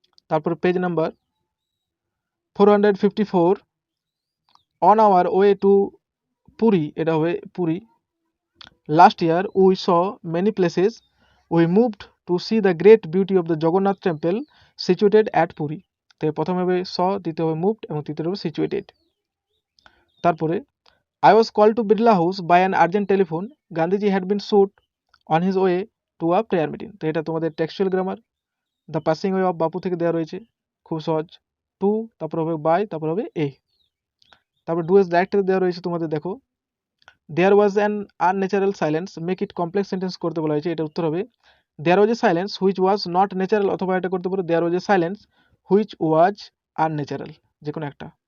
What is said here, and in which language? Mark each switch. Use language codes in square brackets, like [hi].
[en] তারপর page number 454 on our way to Puri, [bn] এটা হবে Puri. [en] Last year we saw many places we moved to see the great beauty of the Jagannath temple situated at Puri. [bn] তো প্রথমে হবে স, দ্বিতীয় হবে মুভড এবং তৃতীয় হবে সিচুয়েটেড। [en] তারপরে I was called to Birla House by an urgent telephone. Gandhiji had been shot on his way to a prayer meeting. [bn] তো এটা তোমাদের textual grammar. The passing way of বাপু থেকে দেওয়া রয়েছে, খুব সহজ। টু, তারপর হবে বাই, তারপর হবে এ। [en] তারপর do as ডাইরেক্টরে [bn] দেওয়া রয়েছে তোমাদের, দেখো [en] there was an unnatural silence, make it complex sentence [bn] করতে বলা হয়েছে। এটা উত্তর হবে [en] there was a silence which was not natural, [bn] অথবা এটা করতে পারো [en] there was a silence which was unnatural, [bn] যে কোনো একটা।